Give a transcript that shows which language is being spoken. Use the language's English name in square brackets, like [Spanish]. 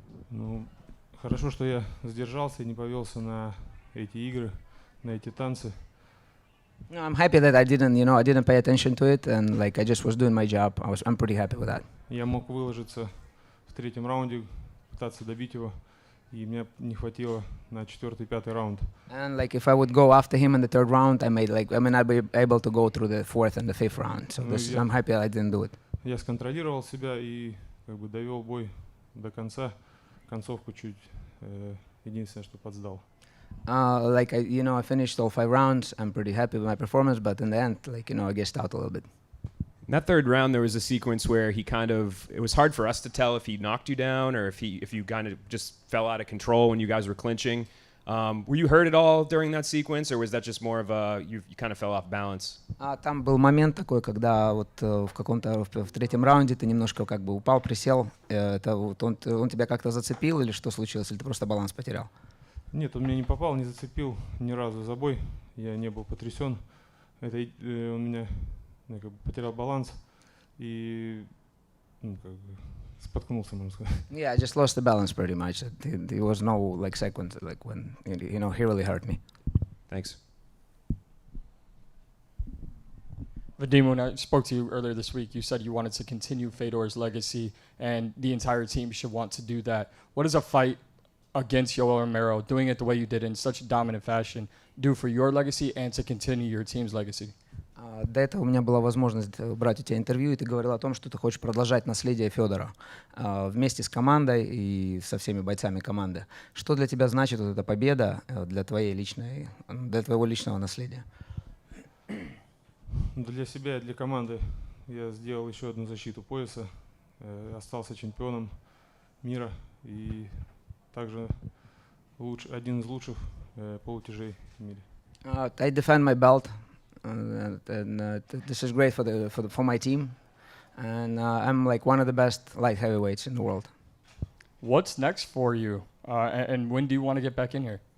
[Russian] Ну, хорошо, что я сдержался и не повелся на эти игры, на эти танцы. [English] No, I'm happy that I didn't pay attention to it, and like I just was doing my job. I'm pretty happy with that. [Russian] Я мог выложиться в третьем раунде, пытаться добить его, и мне не хватило на четвертый, пятый раунд. [English] And like if I would go after him in the third round, I'd be able to go through the fourth and the fifth round. So I'm happy I didn't do it. [Russian] Я сконтролировал себя и довел бой до конца, концовку чуть единственное, что подсдал. [English] I finished all 5 rounds. I'm pretty happy with my performance, but in the end, I guessed out a little bit. In that third round, there was a sequence where it was hard for us to tell if he knocked you down or if you kind of just fell out of control when you guys were clinching. Were you hurt at all during that sequence, or was that just more of you kind of fell off balance? [Russian] Там был момент такой, когда вот в третьем раунде ты немножко как бы упал, присел. Это вот он тебя как-то зацепил или что случилось, или ты просто баланс потерял? Нет, он меня не попал, не зацепил ни разу за бой. Я не был потрясен. Он меня потерял баланс и споткнулся, можно сказать. [English] Yeah, I just lost the balance pretty much. There was no sequence when he really hurt me. Thanks. Vadim, when I spoke to you earlier this week, you said you wanted to continue Fedor's legacy, and the entire team should want to do that. What does a fight against Yoel Romero, doing it the way you did in such a dominant fashion, do for your legacy and to continue your team's legacy? [Russian] До этого у меня была возможность брать у тебя интервью, и ты говорил о том, что ты хочешь продолжать наследие Федора вместе с командой и со всеми бойцами команды. Что для тебя значит вот эта победа для твоего личного наследия? Для себя и для команды я сделал еще одну защиту пояса, остался чемпионом мира и также один из лучших полутяжей в мире. [English] I defend my belt This is great for my team, and I'm like one of the best light heavyweights in the world. What's next for you? And when do you want to get back in here?